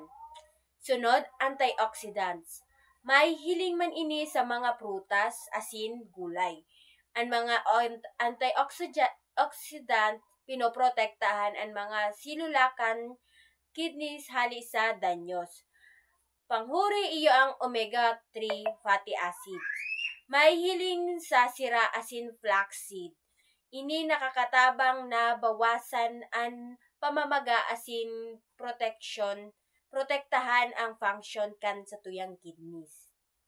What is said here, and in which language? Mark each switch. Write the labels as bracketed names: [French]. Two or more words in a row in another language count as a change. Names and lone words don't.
[Bikol] Sunod, antioxidants. May hiling man ini sa mga prutas, asin, gulay. Ang mga antioxidant pinoprotektahan ang mga silulakan kidneys hali sa danyos. Panghuri iyo ang [English] omega-3 fatty acid. [Bikol] May hiling sa sira asin flaxseed. Ini nakakatabang na bawasan ang pamamaga asin protektahan ang function kan sa tuyang kidneys.